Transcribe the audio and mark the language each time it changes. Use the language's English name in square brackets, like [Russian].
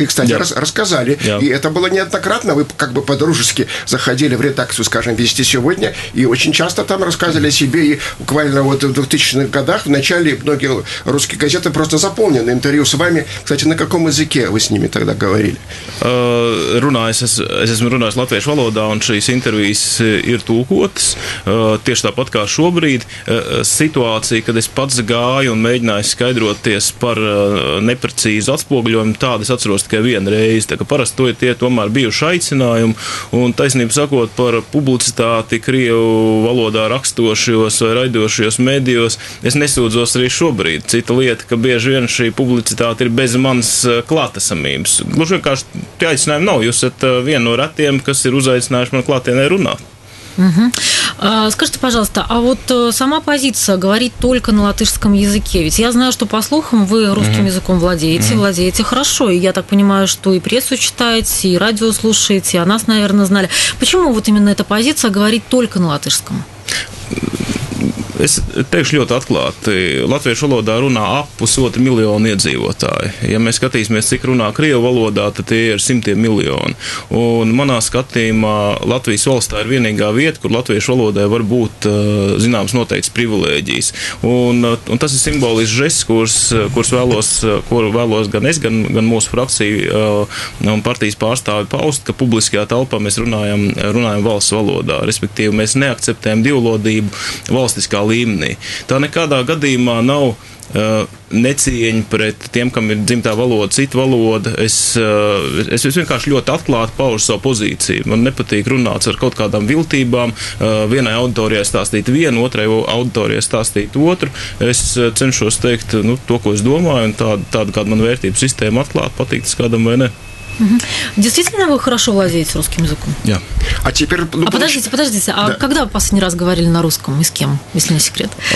[Russian] И, кстати, рассказали. И это было неоднократно. Вы как бы по-дружески заходили в редакцию, скажем, «Вести сегодня», и очень часто там рассказывали о себе. И буквально вот в 2000-х годах в начале многие русские газеты просто заполнены интервью с вами. Кстати, на каком языке вы с ними тогда говорили? [Latvian] Es esmu runājis latviešu valodā, un šīs intervijas ir tūkotas. Tieši tāpat kā šobrīd situācija, kad es pats gāju un mēģināju skaidroties par neprecīzu atspoguļojumu, tādu es atceros tikai vienu reizi. Tā kā parasti tie tomēr bijuši aicinājumi, un taisnība sakot par publicitāti Krievu valodā rakstošajos vai raidošajos medijos, es nesūdzos arī šobrīd. Cita lieta, ka bieži vien šī publicitāte ir bez manas klātesamības. Gluži vienkārši tie aicinājumi nav. Jūs esat viena no retiem, kas ir uzaicinājuši man klātienē runāt. [Russian] Скажите, пожалуйста, а вот сама позиция говорить только на латышском языке, ведь я знаю, что по слухам вы русским языком владеете хорошо, и я так понимаю, что и прессу читаете, и радио слушаете, и о нас, наверное, знали. Почему вот именно эта позиция говорить только на латышском? [Latvian] Es teikšu ļoti atklāti, latviešu valodā runā ap 1,5 miljonu iedzīvotāji. Ja mēs skatīsimies, cik runā krievu valodā, tad tie ir simtiem miljoni. Un manā skatījumā Latvijas valstā ir vienīgā vieta, kur latviešu valodai var būt zināms noteikts privilēģijas. Un tas ir simbolisks žests, kuru vēlos gan es, gan mūsu frakcija un partijas pārstāvi paust, ka publiskajā telpā mēs runājam valsts valodā. Respektīvi, mēs neakceptējam divlodību valstiskā līmenī. Tā nekādā gadījumā nav necieņa pret tiem, kam ir dzimtā valoda, cita valoda. Es vienkārši ļoti atklāti paužu savu pozīciju. Man nepatīk runāt ar kaut kādām viltībām. Vienai auditorijai stāstīt vienu, otrai auditorijai stāstīt otru. Es cenšos teikt to, ko es domāju, un tāda kāda man vērtību sistēma atklāt, patīk tas kādam vai ne. [Russian] Действительно, вы хорошо владеете русским языком? [Latvian] Jā. [Russian] А теперь... Подождите, а когда вы последний раз говорили на русском и с кем, если не секрет?